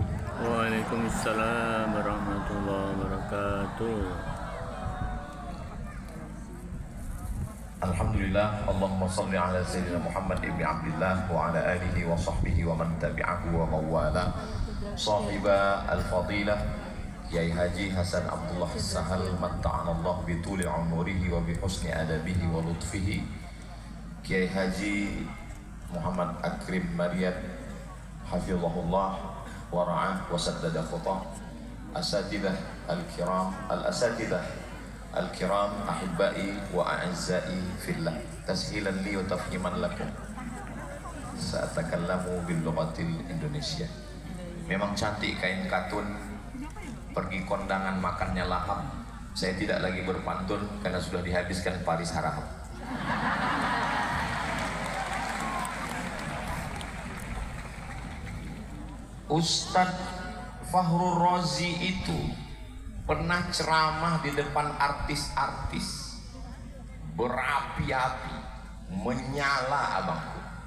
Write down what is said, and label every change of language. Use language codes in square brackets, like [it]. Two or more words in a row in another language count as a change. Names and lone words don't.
[ar] وعليكم السلام ورحمة الله وبركاته. الحمد لله، اللهم صل على سيدنا محمد بن عبد الله وعلى آله وصحبه ومن تبعه ووالاه. صاحب الفضيلة Kiai Haji Hasan Abdullah Sahal متعنا الله بطول عمره وبحسن أدبه ولطفه. Kiai Haji Muhammad Akrim Maryad hafizahullah wa ra'ah wa saddada khutah. أساتذة الكرام الأساتذة الكرام أحبائي وأعزائي في الله، تسهيلا لي وتفهيما لكم سأتكلم باللغة الإندونيسية. [id] Memang cantik kain katun, pergi kondangan makannya lahap. Saya tidak lagi berpantun karena sudah dihabiskan Paris Harahap. Ustadz Fakhrul Razi itu pernah ceramah di depan artis-artis, berapi-api, menyala abangku.